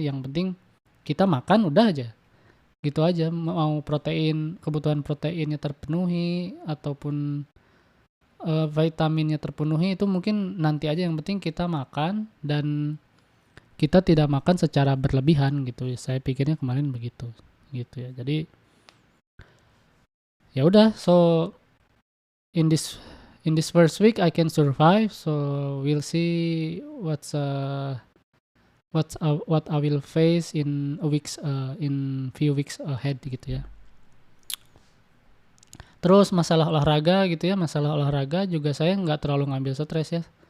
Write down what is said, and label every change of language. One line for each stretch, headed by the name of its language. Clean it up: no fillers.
Indonesian: Yang penting kita makan udah aja. Gitu aja, mau kebutuhan proteinnya terpenuhi ataupun vitaminnya terpenuhi itu mungkin nanti aja, yang penting kita makan dan kita tidak makan secara berlebihan gitu. Saya pikirnya kemarin begitu gitu ya. Jadi ya udah,
English: so in this first week I can survive, so we'll see what I will face in few weeks ahead
Indonesian: gitu ya. Terus masalah olahraga juga saya nggak terlalu ngambil stres ya.